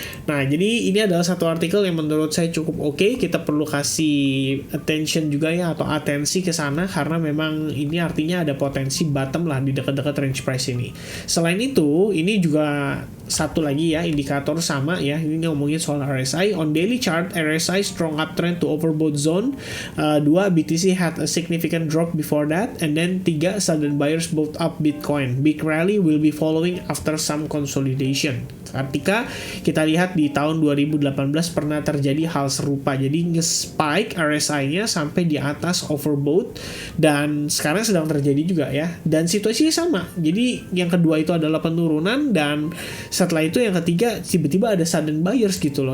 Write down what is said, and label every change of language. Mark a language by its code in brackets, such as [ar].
[id] Nah, jadi ini adalah satu artikel yang menurut saya cukup oke. Kita perlu kasih attention juga ya, atau atensi ke sana, karena memang ini artinya ada potensi bottom lah di dekat-dekat range price ini. Selain itu, ini juga satu lagi ya, indikator sama ya. Ini ngomongin soal RSI. [en] On daily chart, RSI strong uptrend to overbought zone. 2, BTC had a significant drop before that. And then 3, sudden buyers bought up Bitcoin. Big rally will be following after some consolidation. [id] Ketika kita lihat di tahun 2018 pernah terjadi hal serupa. Jadi nge-spike RSI-nya sampai di atas overbought, dan sekarang sedang terjadi juga ya. Dan situasinya sama. Jadi yang kedua itu adalah penurunan, dan setelah itu yang ketiga tiba-tiba ada sudden buyers gitu loh.